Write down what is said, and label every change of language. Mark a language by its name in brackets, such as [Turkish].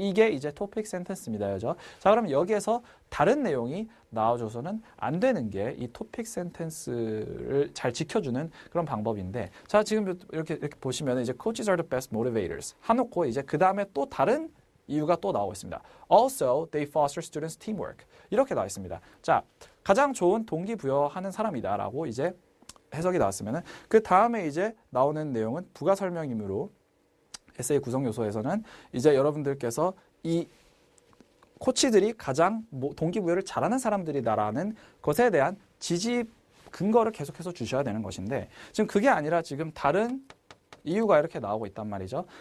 [Korean] 이게 이제 토픽 센텐스입니다. 그죠? 자, 그럼 여기에서 다른 내용이 나와줘서는 안 되는 게 이 토픽 센텐스를 잘 지켜주는 그런 방법인데, 자, 지금 이렇게 보시면 이제 [English] coaches are the best motivators [Korean] 해놓고 이제 그 다음에 또 다른 이유가 또 나오고 있습니다. [English] Also, they foster students' teamwork. [Korean] 이렇게 나와 있습니다. 자, 가장 좋은 동기부여하는 사람이다라고 이제 해석이 나왔으면은 그 다음에 이제 나오는 내용은 부가 설명이므로 에세이 구성 요소에서는 이제 여러분들께서 이 코치들이 가장 동기부여를 잘하는 사람들이다라는 것에 대한 지지 근거를 계속해서 주셔야 되는 것인데 지금 그게 아니라 지금 다른 이유가 이렇게 나오고 있단 말이죠.